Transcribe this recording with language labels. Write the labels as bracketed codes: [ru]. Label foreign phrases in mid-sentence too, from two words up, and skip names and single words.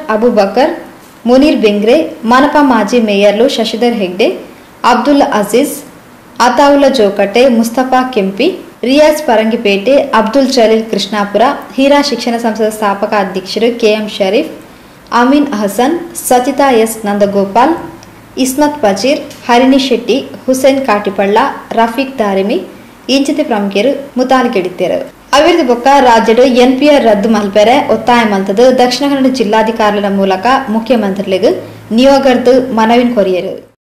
[tcy] ಅಬುಬಕರ್, ಮುನೀರ್ ಬೆಂಗ್ರೆ, ಮನಪಾ ಮಾಜಿ ಮೇಯರ್ಲು ಶಶಿಧರ್ ಹೆಗ್ಡೆ, ಅಬ್ದುಲ್ಲಾ ಅಜೀಜ್, ಅತಾವುಲ್ಲಾ ಜೋಕಟೆ, ಮುಸ್ತಫಾ ಕೆಂಪಿ, ರಿಯಾಜ್ ಪರಂಗಿಪೇಟೆ, ಅಬ್ದುಲ್ ಜಲೀಲ್ ಕೃಷ್ಣಾಪುರ, ಹೀರಾ ಶಿಕ್ಷಣ ಸಂಸ್ಥೆಯ ಸ್ಥಾಪಕ ಅಧ್ಯಕ್ಷರು ಕೆಎಂ ಶರೀಫ್, ಅಮೀನ್ ಅಹಸನ್, ಸಚಿತಾ ಎಸ್ ನಂದಗೋಪಾಲ್, ಇಸ್ಮತ್ ಪಜೀರ್, ಹರಿಣಿ ಶೆಟ್ಟಿ, ಹುಸೇನ್ ಕಾಟಿಪಳ್ಳ, ರಫೀಕ್ ದಾರಿಮಿ ಇಂಚಿತ ಪ್ರಮುಖರು ಮುತಾಲಿಕೆಡಿದ್ದರು. ಅವಿರದ ಬೊಕ್ಕ ರಾಜ್ಯದ ಎನ್ಪಿಆರ್ ರದ್ದು ಮಲ್ಪೆರೆ ಒತ್ತಾಯ ಮಲ್ತದು ದಕ್ಷಿಣ ಕನ್ನಡ ಜಿಲ್ಲಾಧಿಕಾರಿಗಳ ಮೂಲಕ ಮುಖ್ಯಮಂತ್ರಿಗಳಿಗೆ ನಿಯೋಗದ ಮನವಿನ ಕೊರಿಯರು.